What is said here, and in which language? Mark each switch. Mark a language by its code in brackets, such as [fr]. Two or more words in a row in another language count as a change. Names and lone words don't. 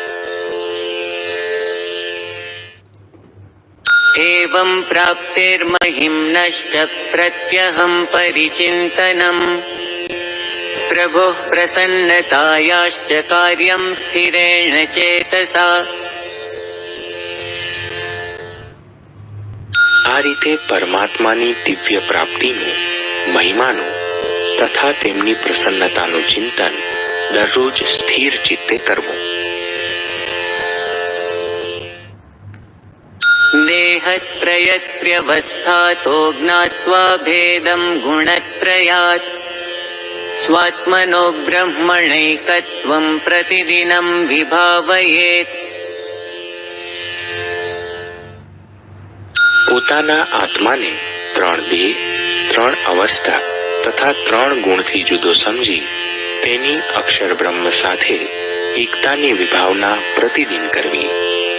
[sa] एवं प्राप्तिर्महिम्नश्च प्रत्यहं परिचिन्तनम् प्रभुः प्रसन्नतायाश्च कार्यं स्थिरेण चेतसा. [gu] આ રીતે પરમાત્માની દિવ્ય પ્રાપ્તિનું, મહિમાનું તથા તેમની પ્રસન્નતાનું ચિંતન દરરોજ સ્થિર ચિત્તે કરવું. [sa] देहत्रयत्र्यवस्थातो ज्ञात्वा भेदं गुणत्रयात् स्वात्मनो ब्रह्मणैकत्वं प्रतिदिनं विभावयेत्. [gu] પોતાના આત્માને ત્રણ દેહ, ત્રણ અવસ્થા તથા ત્રણ ગુણથી જુદો સમજી તેની અક્ષર બ્રહ્મ સાથે એકતાની વિભાવના પ્રતિદિન કરવી.